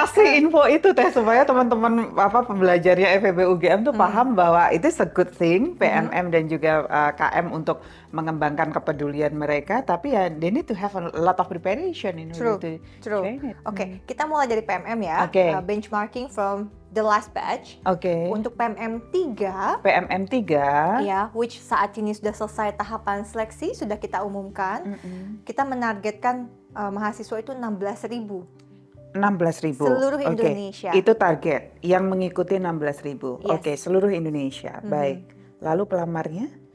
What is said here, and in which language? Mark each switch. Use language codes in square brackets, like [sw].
[id] Kasih info itu Teh supaya teman-teman pembelajarnya FEB UGM tuh paham bahwa itu [en] a good thing, [id] PMM dan juga KM untuk mengembangkan kepedulian mereka, tapi ya [en] they need to have a lot of preparation in order to train it. [id] Oke, kita mulai dari PMM ya. [en] Benchmarking from the last batch. [id] Untuk PMM 3. PMM 3. Ya, which saat ini sudah selesai tahapan seleksi, sudah kita umumkan. Kita menargetkan mahasiswa itu 16.000. 16.000. Seluruh Indonesia. Itu target yang mengikuti 16.000. Seluruh Indonesia. Baik. Lalu pelamarnya?